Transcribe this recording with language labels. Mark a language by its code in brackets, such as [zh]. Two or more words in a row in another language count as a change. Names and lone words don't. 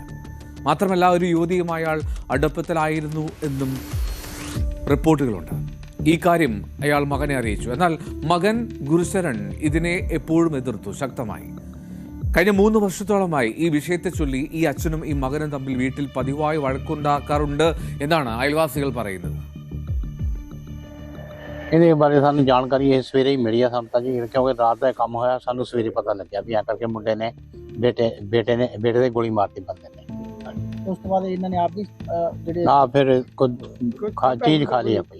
[ml] മാത്രമല്ല, ഒരു യുവതിയുമായി അയാൾ അടുപ്പത്തിലായിരുന്നു എന്നും റിപ്പോർട്ടുകളുണ്ട്. ഈ കാര്യം അയാൾ മകനെ അറിയിച്ചു. എന്നാൽ മകൻ ഗുരുശരൺ ഇതിനെ എപ്പോഴും എതിർത്തു ശക്തമായി. കഴിഞ്ഞ 3 വർഷത്തോളമായി ഈ വിഷയത്തെ ചൊല്ലി ഈ അച്ഛനും ഈ മകനും തമ്മിൽ വീട്ടിൽ പതിവായി വഴക്കുണ്ടാക്കാറുണ്ട് എന്നാണ് അയൽവാസികൾ പറയുന്നത്. [pa] ਇਹਦੇ ਬਾਰੇ ਸਾਨੂੰ ਜਾਣਕਾਰੀ ਇਹ ਸਵੇਰੇ ਹੀ ਮਿਲੀ ਆ ਸਾਨੂੰ ਤਾਂ ਜੀ, ਕਿਉਂਕਿ ਰਾਤ ਦਾ ਕੰਮ ਹੋਇਆ, ਸਾਨੂੰ ਸਵੇਰੇ ਪਤਾ ਲੱਗਿਆ ਵੀ ਐਂ ਕਰਕੇ ਮੁੰਡੇ ਨੇ ਬੇਟੇ ਦੇ ਗੋਲੀ ਮਾਰਤੀ ਬੰਦੇ ਨੇ। ਉਸ ਤੋਂ ਬਾਅਦ ਇਹਨਾਂ ਨੇ ਆਪ ਵੀ ਜਿਹੜੇ ਆ ਫਿਰ ਕੁਝ ਚੀਜ਼ ਖਾ ਲਈ ਆਪਣੀ।